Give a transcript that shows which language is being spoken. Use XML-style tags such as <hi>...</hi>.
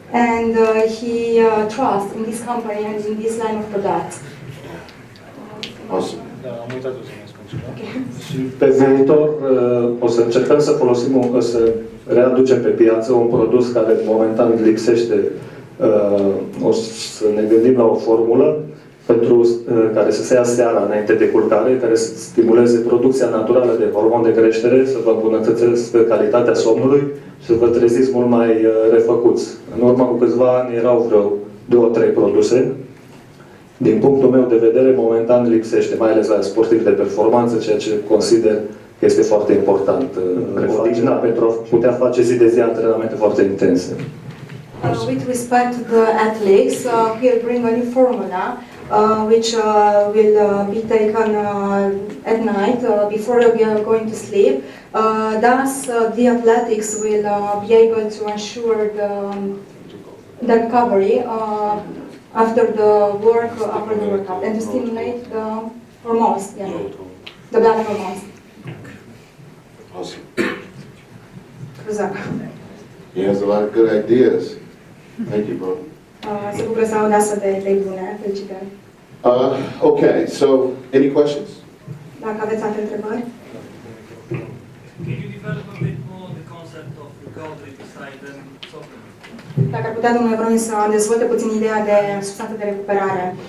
<en>And he trusts in this company and in this line of products. Awesome.</en> <ro>Da, am uitat să mai spun ceva. Și pe viitor o să încercăm să folosim, să readucem pe piață un produs care momentan lipsește. O să ne gândim la o formulă pentru care să se ia seara înainte de culcare, care să stimuleze producția naturală de hormon de creștere, să vă îmbunătățească calitatea somnului și să vă treziți mult mai refăcuți. În urmă cu câțiva ani erau vreo 2-3 produse. Din punctul meu de vedere, momentan lipsește, mai ales la sportivi de performanță, ceea ce consider că este foarte important. Pentru a putea face zi de zi antrenamente foarte intense.</ro> <en>With respect to the athletes, we'll bring a new formula which will be taken at night before we are going to sleep. Thus, the athletics will be able to ensure the recovery after the workout, and to stimulate the hormones, the blood hormones. Awesome.</en> <ro>Exact.</ro> <en>He has a lot of good ideas. Thank you, bro.</en> <ro>Se bucură să audă astfel de idei bune. Felicitări.</ro> <en>Okay, so any questions?</en> <ro>Dacă aveți alte întrebări.</ro> <en>Can you develop a bit more the concept of recovery beside the supplement?</en> <ro>Dacă ar putea, domnule Levrone, să dezvolte puțin ideea de substanță de recuperare.</ro>